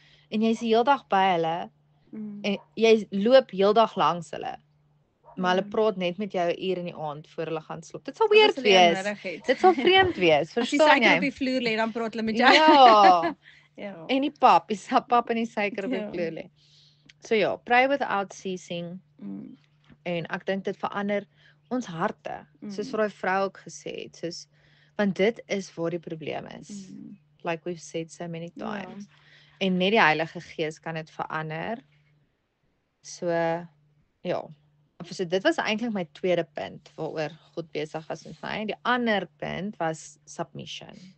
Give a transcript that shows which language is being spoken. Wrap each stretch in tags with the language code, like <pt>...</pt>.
<af>En jy's die hele dag by hulle. En jy loop heeldag langs hulle. Maar hulle praat net met jou 'n uur in die aand voor hulle gaan slaap. Dit sal weird wees. Dit sal vreemd wees, verstaan jy? As jy op die vloer lê, dan praat hulle met jou. Ja. Ja. En die pap en die suiker op die vloer lê. So ja,</af> <en>pray without ceasing.</en> <af>En ek dink dit verander ons harte. Soos vir daai vrou ook gesê het, soos want dit is waar die probleem is.</af> <en>Like we've said so many times.</en> <af>En net die Heilige Gees kan dit verander. So ja. So dit was eintlik my tweede punt waaroor God besig was met my. Die ander punt was submission.</af>